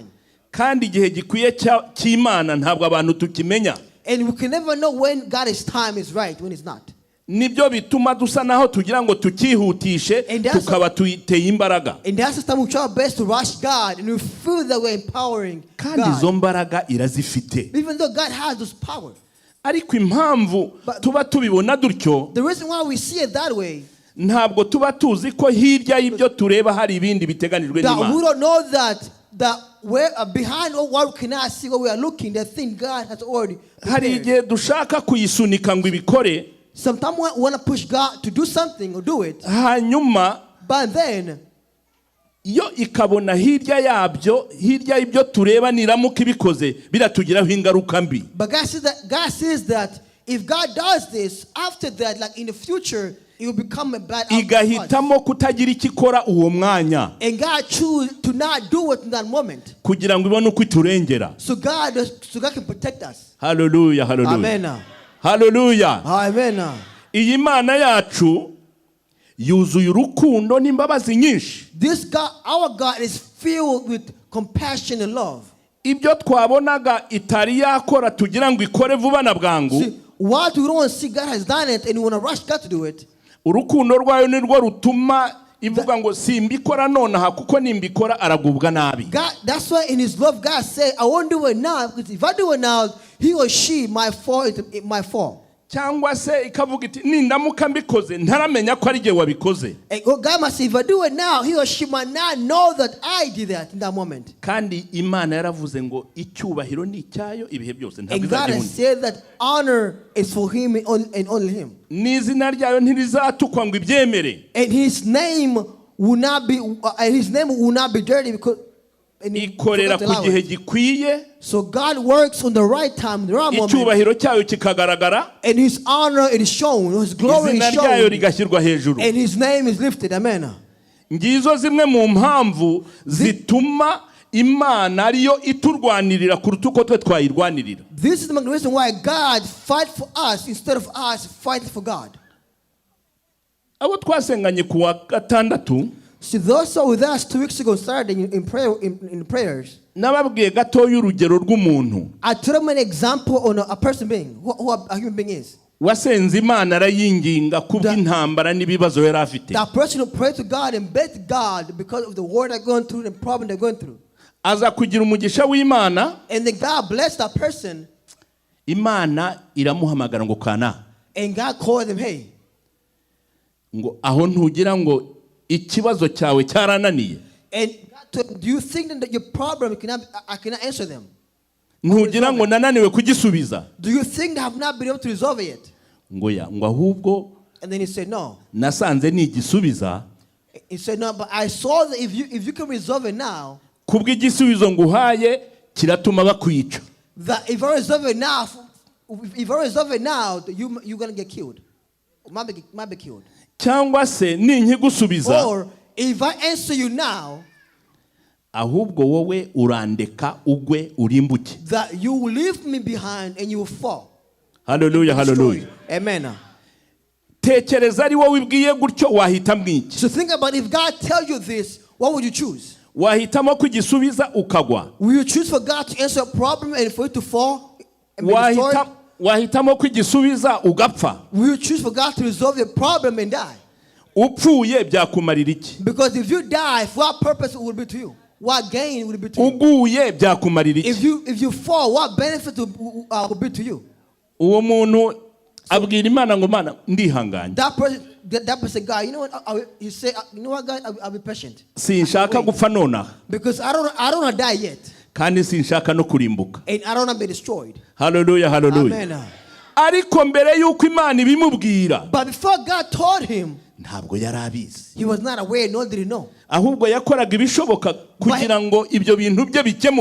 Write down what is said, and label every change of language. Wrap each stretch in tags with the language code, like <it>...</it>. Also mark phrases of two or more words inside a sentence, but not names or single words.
<rw>Kandi igihe gikwiye cy'Imana ntabwo abantu tukimenya.</rw> <en>And we can never know when God's time is right, when it's not.</en> <rw>Nibyo bituma dusa naho tugira ngo tukihutishe tukaba tuyiteye imbaraga.</rw> <en>And that's the time we try our best to rush God, and we feel that we're empowering</en> <rw>kandi</rw> <en>God.</en> <rw>Izo mbaraga irazifite.</rw> <en>Even though God has those power.</en> <rw>Ariko impamvu tuba tubibona dutyo,</rw> <en>the reason why we see it that way,</en> <rw>ntabwo tuba tuzi ko hirya y'ibyo tureba hari ibindi biteganijwe</rw> <en>that we</en> <rw>n'Imana.</rw> <en>don't know that we're behind what we cannot see, what we are looking, the thing God has already</en> <rw>Hari</rw> <en>prepared.</en> <rw>igihe dushaka kuyisunika ngo ibikore,</rw> <en>Sometimes we want to push God to do something or do it,</en> <rw>hanyuma</rw> <en>but then</en> <rw>yo ikabona hirya y'ibyo tureba niramuka ibikoze biratugiraho ingaruka mbi.</rw> <en>but God says that if God does this, after that, like in the future, it will become a bad outcome.</en> <rw>Igahitamo kutagira ikikora uwo mwanya,</rw> <en>And God choose to not do it in that moment.</en> <rw>kugira ngo ibone uko iturengera.</rw> <en>So God can protect us. Hallelujah, hallelujah. Amen. Hallelujah. Amen.</en> <rw>Iyi Mana yacu yuzuye urukundo n'imbabazi nyinshi.</rw> <en>This God, our God, is filled with compassion and love.</en> <rw>Ibyo twabonaga itari yakora tugira ngo ikore vuba na bwangu.</rw> <en>See, what we don't see, God has done it, and we want to rush God to do it.</en> <rw>Urukundo rwayo nirwo rutuma ivuga ngo simbikora nonaha kuko nimbikora aragubwa nabi.</rw> <en>God, that's why in his love, God said, I won't do it now, because if I do it now, he or she might fall.</en> <rw>Cyangwa se ikavuga iti nindamuka mbikoze ntaramenya ko ari je wabikoze.</rw> <en>And God must say, if I do it now, he or she might not know that I did that in that moment.</en> <rw>Kandi Imana yaravuze ngo icyubahiro ni icyayo ibihe byose ntabwo</rw> <en>And God has</en> <rw>izagihundi.</rw> <en>said that honor is for him and only him.</en> <rw>N'izina ryayo ntirizatukwa ngo ibyemere.</rw> <en>And his name will not be dirty because</en> <rw>Ikorera ku gihe gikwiye.</rw> <en>so God works on the right time, the right moment.</en> <rw>Icyubahiro cyayo kikagaragara.</rw> <en>And his honor is shown, his glory is</en> <rw>Izina ryayo</rw> <en>shown,</en> <rw>rigashyirwa hejuru.</rw> <en>and his name is lifted. Amen.</en> <rw>Ngizo zimwe mu mpamvu zituma Imana ariyo iturwanirira kuruta uko twe twayirwanirira.</rw> <en>This is the reason why God fights for us instead of us fighting for God.</en> <rw>Abo twasenganye ku wa gatandatu,</rw> <en>See, those who were with us 2 weeks ago starting in prayer in prayers.</en> <rw>nababwiye gatoya urugero rw'umuntu</rw> <en>I told them an example on a person being, who a human being is.</en> <rw>wasenze Imana arayinginga kubw'intambara n'ibibazo yari afite.</rw> <en>That person who prayed to God and begged God because of the war they're going through, the problem they're going through.</en> <rw>Aza kugira umugisha w'Imana,</rw> <en>And then God blessed that person,</en> <rw>Imana iramuhamagara ngo kana.</rw> <en>and God called them, hey.</en> <rw>Ngo aho ntugira ngo ikibazo cyawe cyarananiye.</rw> <en>And God told him, do you think that your problem I cannot answer them?</en> <rw>Ntugira ngo nananiwe kugisubiza.</rw> <en>Do you think they have not been able to resolve it yet?</en> <rw>Ngo ahubwo</rw> <en>And then he said, no.</en> <rw>nasanze nigisubiza.</rw> <en>He said, no, but I saw that if you can resolve it now,</en> <rw>kubw'igisubizo nguhaye kiratuma bakwica.</rw> <en>that if I resolve it now, that you're going to get killed. Or might be killed.</en> <rw>Cyangwa se ninkigusubiza,</rw> <en>Or if I answer you now,</en> <rw>ahubwo wowe urandeka ugwe urimbuke.</rw> <en>that you will leave me behind and you will fall. Hallelujah, hallelujah. Amen.</en> <rw>Tekereza ari wowe ubwiye gutyo wahitamo iki?</rw> <en>So think about, if God tells you this, what would you choose?</en> <rw>Wahitamo kugisubiza ukagwa.</rw> <en>Will you choose for God to answer a problem and for it to fall and be destroyed?</en> <rw>Wahitamo kugisubiza ugapfa.</rw> <en>Will you choose for God to resolve your problem and die?</en> <rw>Upfuye byakumarira iki?</rw> <en>Because if you die, what purpose would it be to you? What gain would it be to you?</en> <rw>Uguye byakumarira iki?</rw> <en>If you fall, what benefit would be to you?</en> <rw>Uwo muntu abwira Imana ngo Mana ndihanganye.</rw> <en>That person, God, you know what? He said, you know what, God, I'll be patient.</en> <rw>Sinshaka gupfa nonaha.</rw> <en>Because I don't want to die yet.</en> <rw>Kandi sinshaka no kurimbuka.</rw> <en>And I don't want to be destroyed. Hallelujah, hallelujah. Amen.</en> <rw>Ariko mbere yuko Imana ibimubwira,</rw> <en>But before God told him,</en> <rw>ntabwo yari abizi.</rw> <en>he was not aware, nor did he know.</en> <rw>Ahubwo yakoraga ibishoboka kugira ngo ibyo bintu bye bikemuke.</rw>